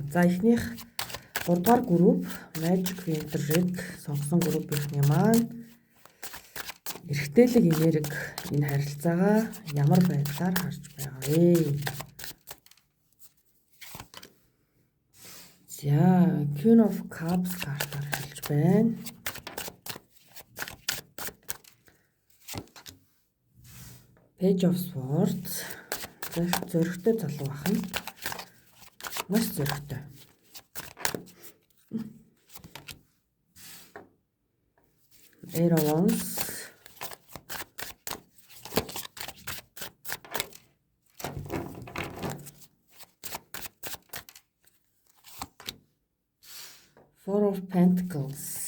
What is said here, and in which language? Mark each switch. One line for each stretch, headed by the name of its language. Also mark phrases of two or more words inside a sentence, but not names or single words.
Mongolian: За эхнийх 3 дугаар групп Magic Winter Red сонгосон группийн маань эрэгтэйлэг энерги энэ харилцаагаа ямар байдлаар харж байгаа вэ? За Queen of Cups картаар хэлж байна. Page of Swords зөрөгтэй залуу ахна. Маш зөрөгтэй. Eight of Wands Four of Pentacles.